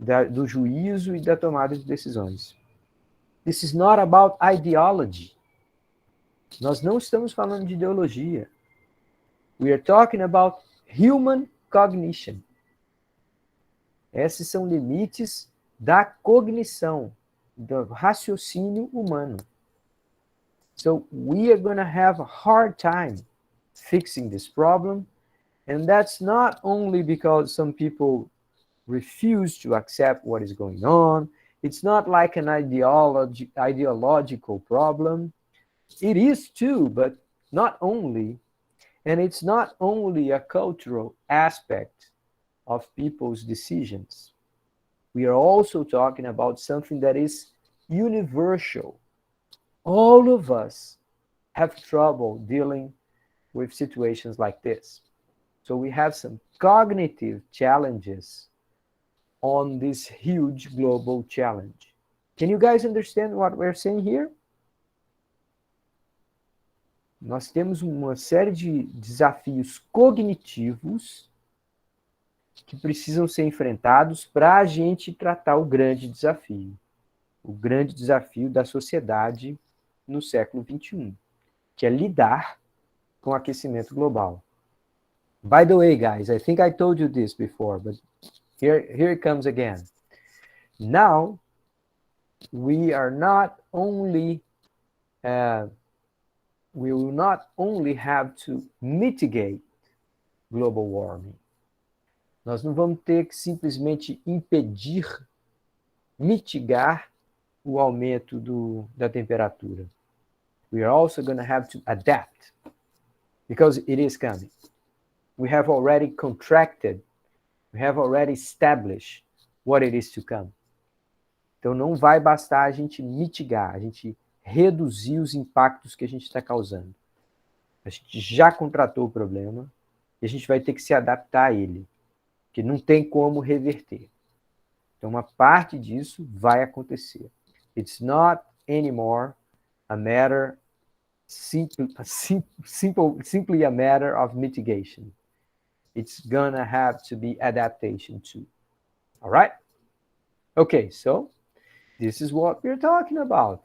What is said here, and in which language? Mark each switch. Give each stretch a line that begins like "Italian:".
Portuguese: do juízo e da tomada de decisões.
English: This is not about ideology.
Portuguese: Nós não estamos falando de ideologia.
English: We are talking about human cognition.
Portuguese: Esses são limites da cognição, do raciocínio humano.
English: So we are going to have a hard time fixing this problem, and that's not only because some people refuse to accept what is going on. It's not like an ideological problem. It is too, but not only. And it's not only a cultural aspect of people's decisions. We are also talking about something that is universal. All of us have trouble dealing with situations like this. So we have some cognitive challenges on this huge global challenge. Can you guys understand what we're saying here?
Portuguese: Nós temos uma série de desafios cognitivos que precisam ser enfrentados para a gente tratar o grande desafio da sociedade no século XXI, que é lidar com o aquecimento global.
English: By the way, guys, I think I told you this before, but here it comes again. Now, we will not only have to mitigate global warming.
Portuguese: Nós não vamos ter que simplesmente mitigar o aumento da temperatura.
English: We are also going to have to adapt, because it is coming. We have already contracted, we have already established what it is to come.
Portuguese: Então não vai bastar a gente mitigar, a gente reduzir os impactos que a gente está causando. A gente já contratou o problema e a gente vai ter que se adaptar a ele, que não tem como reverter. Então uma parte disso vai acontecer.
English: It's not anymore a matter simply a matter of mitigation. It's gonna have to be adaptation too. All right? Okay, so this is what we're talking about.